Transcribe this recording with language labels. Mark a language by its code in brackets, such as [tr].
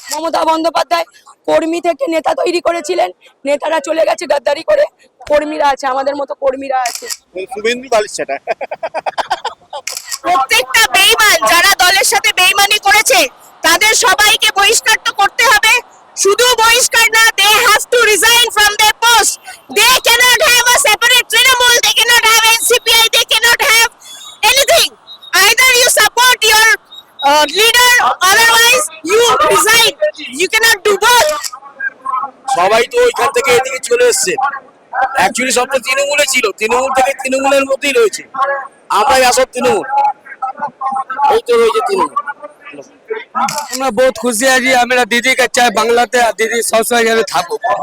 [bn] মমতা বন্দ্যোপাধ্যায় কর্মী থেকে নেতা তৈরি করেছিলেন, নেতারা চলে গেছে গাদ্দারি করে, কর্মীরা আছে, আমাদের মতো কর্মীরা আছে। শুভেন্দু বালিশাটা প্রত্যেকটা বেঈমান যারা দলের সাথে বেঈমানি করেছে তাদের সবাইকে বহিষ্কার তো করতে হবে। শুধু বহিষ্কার না, [en] they have to resign from their post. They cannot have a separate Trinamool, they cannot have NCPI, they cannot have anything. Either you support your leader, otherwise you resign. You cannot do both. [bn] সবাই তো ওইখান থেকে এদিকে চলে এসছে। Actually সব তো তৃণমূলে ছিল, তৃণমূল থেকে তৃণমূলের মধ্যেই রয়েছে। আমরাই আসল তৃণমূল, এই তো রয়েছে তৃণমূল। আমরা বহুত খুশি আছি, আমরা দিদিকে চাই বাংলাতে, আর দিদি সবসময় যাবে থাকুক।